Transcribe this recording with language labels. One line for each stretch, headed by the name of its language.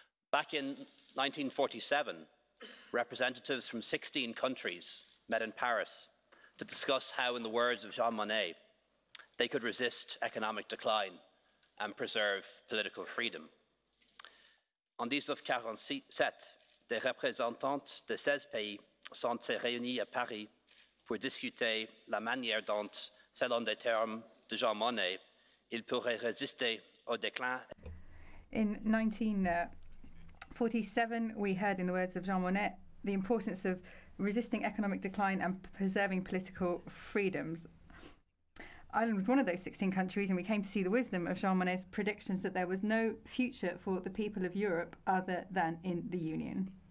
English: Back in 1947, representatives from 16 countries met in Paris to discuss how, in the words of Jean Monnet, they could resist economic decline and preserve political freedom.
French: En 1947, des représentants de 16 pays sont réunis à Paris pour discuter la manière dont, selon les termes de Jean Monnet, ils pourraient résister au déclin.
English: In 1947, we heard, in the words of Jean Monnet, the importance of resisting economic decline and preserving political freedoms. Ireland was one of those 16 countries, and we came to see the wisdom of Jean Monnet's predictions that there was no future for the people of Europe other than in the Union.